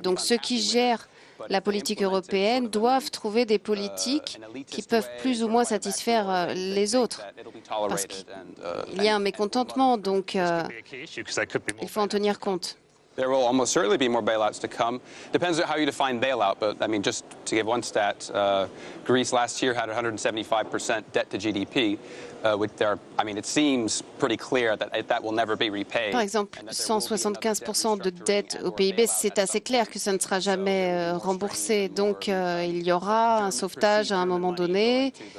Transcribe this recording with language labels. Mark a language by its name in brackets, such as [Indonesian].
[French] Donc ceux qui gèrent la politique européenne doivent trouver des politiques qui peuvent plus ou moins satisfaire les autres. Parce qu'il y a un mécontentement, donc il faut en tenir compte. [English] There will almost certainly be more bailouts to come. Depends on how you define bailout, but I mean, just to give one stat, Greece last year had 175% debt to GDP, which I mean, it seems pretty clear that will never be repaid. [French] Par exemple, 175% de dette au PIB, c'est assez clair que ça ne sera jamais remboursé. Donc, il y aura un sauvetage à un moment donné.